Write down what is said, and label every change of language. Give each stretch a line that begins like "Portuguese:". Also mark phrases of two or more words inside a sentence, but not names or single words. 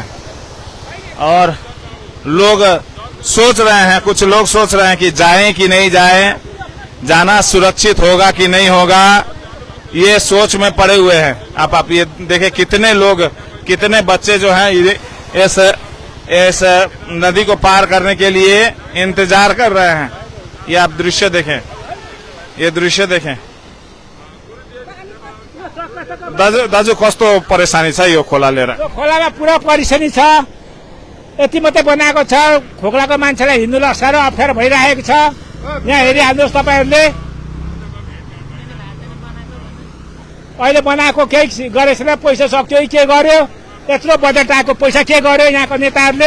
Hindi: और लोग सोच रहे हैं, कुछ लोग सोच रहे हैं कि जाएं कि नहीं जाएं, जाना सुरक्षित होगा कि नहीं होगा, ये सोच में पड़े हुए हैं। आप ये देखें, कितने लोग, कितने बच्चे जो हैं इस नदी को पार करने के लिए इंतजार कर रहे हैं। ये आप दृश्य देखें, ये दृश्य देखें।
Nepali: दाजु कस्तो परेशानी छ यो खोला लिएर? खोलामा पुरा परेशानी छ, यति मात्रै बनाएको छ, खोक्लाको मान्छेलाई हिँड्नु साह्रो अप्ठ्यारो भइरहेको छ। यहाँ हेरिहाल्नुहोस् तपाईँहरूले, अहिले बनाएको केही गरेछ र पैसा सक्यो के गर्यो, यत्रो बजेट आएको पैसा के गर्यो यहाँको नेताहरूले?